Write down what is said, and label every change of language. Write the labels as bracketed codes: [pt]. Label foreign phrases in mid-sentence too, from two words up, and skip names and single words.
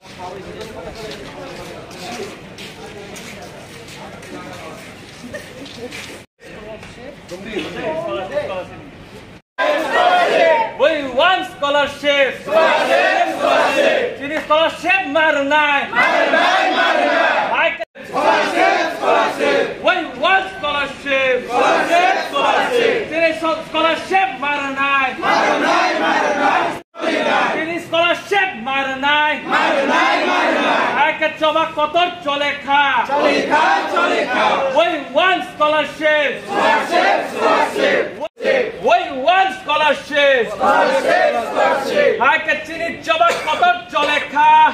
[en] We want scholarship. [trp] Chini scholarship marnai. [en] Scholarship. We want scholarship. [trp] Chini scholarship marnai. Chini scholarship marnai. Aike choba kotor chole kha. [en] We want scholarship. We want scholarship. [trp] Aike chini choba kotor chole kha.